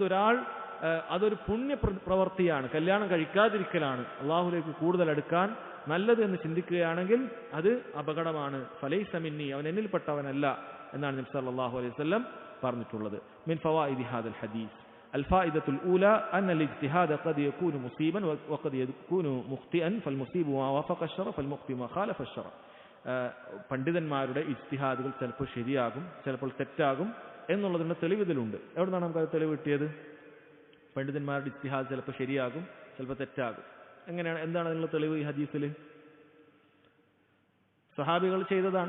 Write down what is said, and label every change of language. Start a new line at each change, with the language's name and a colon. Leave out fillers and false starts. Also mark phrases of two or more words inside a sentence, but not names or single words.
Malayalam: അതൊരു പുണ്യ പ്രവൃത്തിയാണ്, കല്യാണം കഴിക്കാതിരിക്കലാണ്. അള്ളാഹുലേക്ക് കൂടുതൽ അടുക്കാൻ നല്ലത് എന്ന് ചിന്തിക്കുകയാണെങ്കിൽ അത് അപകടമാണ്.
Arabic: فليس مني,
Malayalam: അവൻ എന്നിൽപ്പെട്ടവനല്ല എന്നാണ് നബി
Arabic: صلى الله عليه وسلم
Malayalam: പറഞ്ഞിട്ടുള്ളത്.
Arabic: من فوائد هذا الحديث, الفائدة الأولى أن الاجتهاد قد يكون مصيبا وقد يكون مخطئا فالمصيب ما وافق الشرع فالمخطئ ما خالف الشرع.
Malayalam: പണ്ഡിതന്മാരുടെ ഇജ്തിഹാദുകൾ ചിലപ്പോൾ ശരിയാകും, ചിലപ്പോൾ തെറ്റാകും എന്നുള്ളതിൻ്റെ തെളിവ് ഇതിലുണ്ട്. എവിടെ നിന്നാണ് നമുക്കത് തെളിവ് കിട്ടിയത്? പണ്ഡിതന്മാരുടെ ഇജ്തിഹാദ് ചിലപ്പോൾ ശരിയാകും, ചിലപ്പോൾ തെറ്റാകും. എങ്ങനെയാണ്, എന്താണ് അതിനുള്ള തെളിവ്? ഈ ഹദീസിൽ സഹാബികൾ ചെയ്തതാണ്.